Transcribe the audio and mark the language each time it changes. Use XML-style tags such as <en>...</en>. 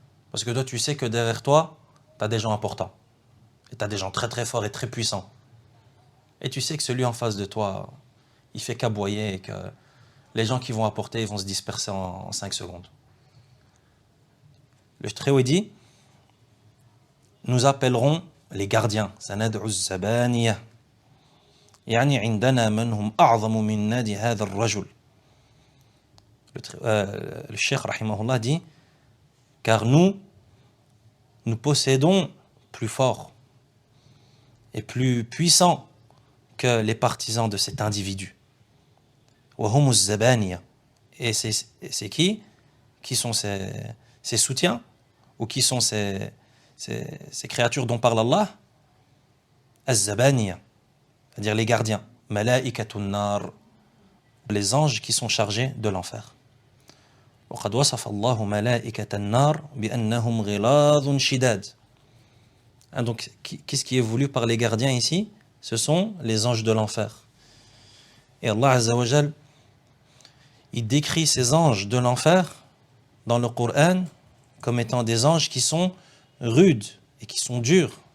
<fr>Parce que toi tu sais que derrière toi, tu as des gens importants. Et tu as des gens très très forts et très puissants. Et tu sais que celui en face de toi, il fait qu'aboyer et que les gens qui vont apporter, ils vont se disperser en 5 secondes. Le Très-Haut dit, nous appellerons les gardiens.</fr> <ar>Sanad'u zabaniya. يعني عندنا من هم أعظم من نادي هذا الرجل.</ar> <fr>Le Cheikh rahimahullah dit, car nous possédons plus fort et plus puissant que les partisans de cet individu.</fr> <ar>وهم الزبانية.</ar> <fr>Et c'est qui sont ces soutiens ou qui sont ces créatures dont parle Allah? Az-zabaniya, c'est-à-dire les gardiens.</fr> <ar>Malaikatun nar,</ar> <fr>les anges qui sont chargés de l'enfer.</fr> <ar>وقد وصف الله ملائكة النار بأنهم غلاظ شداد.</ar> <fr>Donc, qu'est-ce qui est voulu par les gardiens ici? Ce sont les anges de l'enfer. Et Allah Azza wa Jal, il décrit ces anges de l'enfer dans le Coran comme étant des anges qui sont rudes et qui sont durs.</fr>